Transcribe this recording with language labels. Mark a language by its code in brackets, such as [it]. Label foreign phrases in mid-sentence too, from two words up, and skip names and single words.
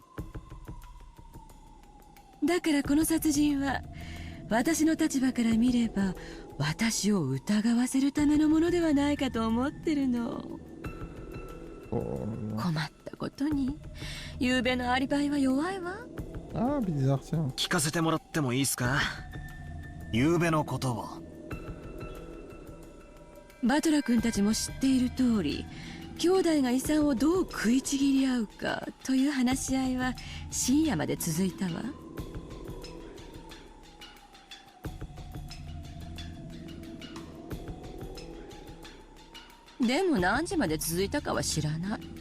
[ja] だからこの殺人は私の立場から見れば私を疑わせるためのものではないかと思ってるの。困ったことに昨べのアリバイは弱いわ。 [fr] Ah, bizarre, tiens. [ja] 聞かせてもらってもいいっすか。昨べのことを。バトラ君たちも知っている通り、兄弟が遺産をどう食いちぎり合うかという話し合いは深夜まで続いたわ。でも何時まで続いたかは知らない。